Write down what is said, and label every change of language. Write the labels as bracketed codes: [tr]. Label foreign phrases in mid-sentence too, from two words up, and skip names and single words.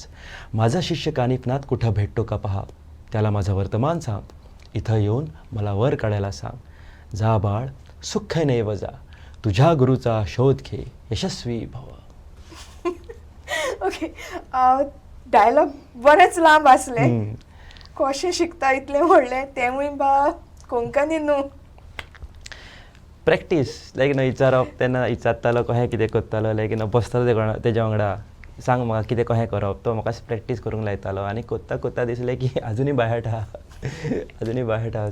[mr] माझा शिष्य कानिपनाथ कुठं भेटतो का पहा, त्याला माझं वर्तमान सांग, इथं येऊन मला वर काढायला सांग. जा बाळ सुख्याने वजा, तुझ्या गुरुचा शोध घे, यशस्वी भव. [kok] ओके डायलॉग बरेच लांब आसले, कशें शिकता इतलें व्हडलें तेवूय बा कोंकणी न्हू. प्रॅक्टीस लायक विचारप, तेन्ना विचारतालो कशें कितें करतालो, लायक बसतालो तेज्या वांगडा, सांग म्हाका कितें कशें करप, तो म्हाका प्रॅक्टीस करूंक लायतालो आनी कोत्ता कोत्ता दिसलें की आजुनी बायट आहा, आजुनी बायट आहा.